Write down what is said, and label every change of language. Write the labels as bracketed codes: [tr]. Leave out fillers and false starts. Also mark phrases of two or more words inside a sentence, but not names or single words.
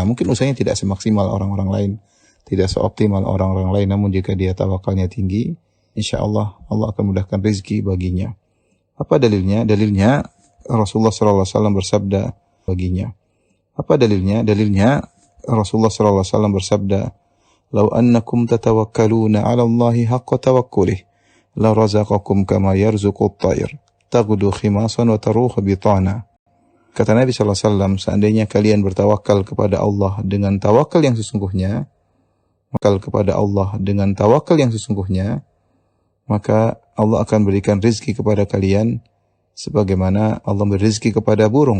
[id] Mungkin usahanya tidak semaksimal orang-orang lain, tidak seoptimal orang-orang lain, namun jika dia tawakalnya tinggi, [ar] إن شاء الله [id] Allah akan mudahkan rezeki baginya. Apa dalilnya? Dalilnya Rasulullah SAW bersabda baginya. Apa dalilnya? Dalilnya Rasulullah SAW bersabda, [ar] "لو أنكم تتوكلون على الله حق توكله لرزقكم كما يرزق الطير تغدو خماصا وتروح بطانا." [id] Kata Nabi SAW, seandainya kalian bertawakal kepada Allah dengan tawakal yang sesungguhnya, maka Allah akan berikan rizki kepada kalian sebagaimana Allah beri rizki kepada burung.